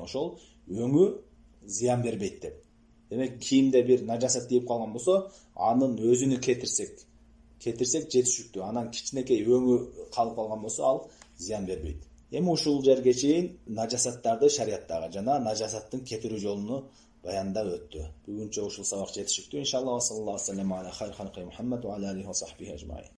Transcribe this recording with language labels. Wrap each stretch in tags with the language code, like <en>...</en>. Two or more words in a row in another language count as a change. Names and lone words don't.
<ky>Ошол өңү зыян бербейт деп. Демек, кийимде бир нажасат тийип калган болсо, анын өзүнү кетирсек жетишиктүү. Анан кичинекей өңү калып калган болсо, ал зыян бербейт. Эми ушул жерге чейин нажасаттарды шариаттагы жана нажасаттын кетирүү жолуну баяндап өттү. Бүгүнчө ушул сабак жетишиктүү.</ky> <ar>إن شاء الله، صلى الله عليه وسلم على خير خلقه محمد وعلى آله وصحبه أجمعين.</ar>